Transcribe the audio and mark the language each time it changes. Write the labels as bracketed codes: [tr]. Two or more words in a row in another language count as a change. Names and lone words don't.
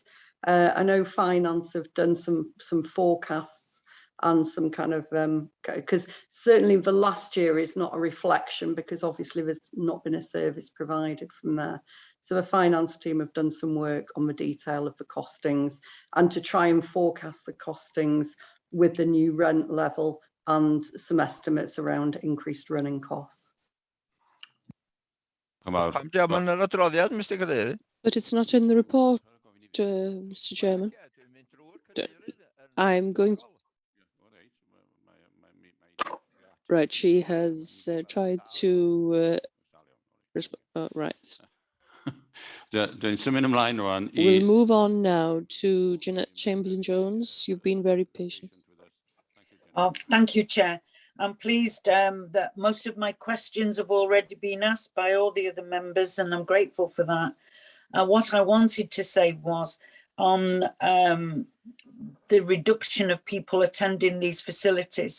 [en] I know finance have done some forecasts and some kind of because certainly the last year is not a reflection because obviously there's not been a service provided from there. So the finance team have done some work on the detail of the costings and to try and forecast the costings with the new rent level and some estimates around increased running costs. [cy] Pam diolch yn yr adroddiad, Mr Cadeirydd? [en] But it's not in the report, Mr. Chairman. I'm going to... Right, she has tried to... right. [cy] Dwi'n symud ymlaen rwan I... [en] We'll move on now to Jeanette Chamberlain-Jones. You've been very patient. Oh, thank you, Chair. I'm pleased that most of my questions have already been asked by all the other members, and I'm grateful for that. What I wanted to say was on the reduction of people attending these facilities.